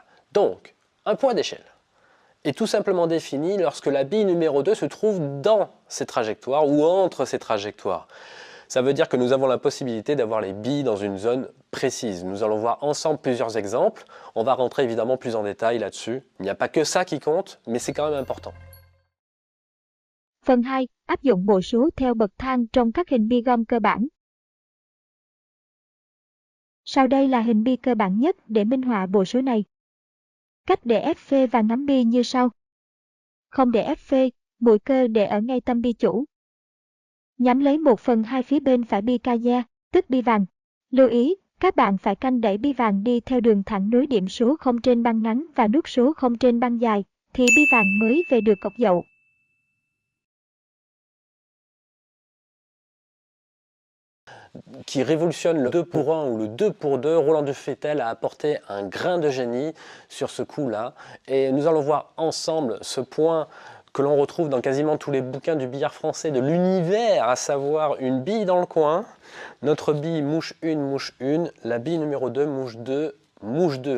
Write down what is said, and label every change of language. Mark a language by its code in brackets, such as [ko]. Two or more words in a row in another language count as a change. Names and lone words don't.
[fr] Donc, un point d'échelle est tout simplement défini lorsque la bille numéro 2 se trouve dans ces trajectoires ou entre ces trajectoires. Ça veut dire que nous avons la possibilité d'avoir les billes dans une zone précise. Nous allons voir ensemble plusieurs exemples. On va rentrer évidemment plus en détail là-dessus. Il n'y a pas que ça qui compte, mais c'est quand même important. [vi] Phần 2. Áp dụng bộ số theo bậc thang trong các hình bi gom cơ bản. Sau đây là hình bi cơ bản nhất để minh họa bộ số này. Cách để ép phê và ngắm bi như sau. Không để ép phê, mũi cơ để ở ngay tâm bi chủ. Nhắm lấy 1/2 phía bên phải bi ca da, tức bi vàng. Lưu ý, các bạn phải canh đẩy bi vàng đi theo đường thẳng nối điểm số 0 trên băng ngắn và nút số 0 trên băng dài, thì bi vàng mới về được cọc dậu. [fr] Qui révolutionne le 2 pour 1 ou le 2 pour 2, Roland Dufatel a apporté un grain de génie sur ce coup-là. Et nous allons voir ensemble ce point que l'on retrouve dans quasiment tous les bouquins du billard français de l'univers, à savoir une bille dans le coin, notre bille mouche 1, mouche 1, la bille numéro 2, mouche 2, mouche 2.